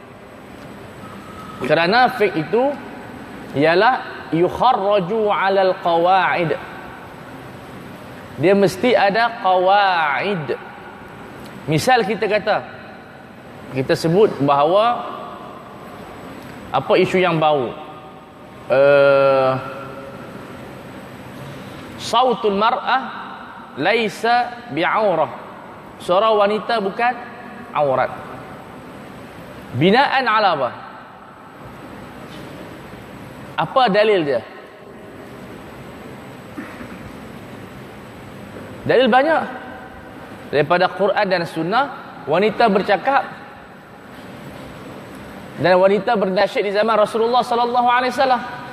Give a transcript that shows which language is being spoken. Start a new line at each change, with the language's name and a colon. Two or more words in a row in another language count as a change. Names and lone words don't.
Malay: Kerana fiqh itu ialah
Arabic: يخرج على القواعد.
Malay: Dia mesti ada qawaid. Misal kita kata, kita sebut bahawa apa isu yang bau,
Arabic: صوت المرأة ليس بعورة.
Malay: Suara wanita bukan aurat. Binaan ala apa? Apa dalil dia? Dalil banyak. Daripada Quran dan Sunnah, wanita bercakap Dan wanita bernasyid di zaman Rasulullah
Arabic: صلى الله عليه وسلم.